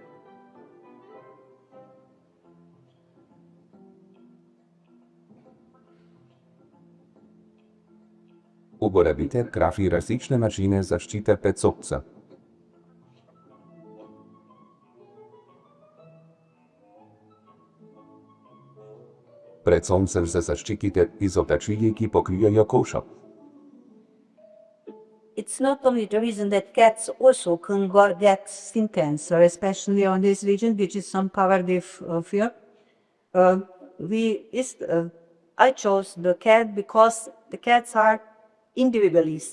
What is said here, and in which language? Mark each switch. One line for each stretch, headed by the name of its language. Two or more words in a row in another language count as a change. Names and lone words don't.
Slovenian: Uporabite hkrati različne načine zaščite pred soncem. Pred soncem se zaščitite z oblačili, ki pokrijejo kožo.
English: It's not only the reason that cats also can get skin cancer, especially on this region, which is some covered with fear. I chose the cat because the cats are individualists.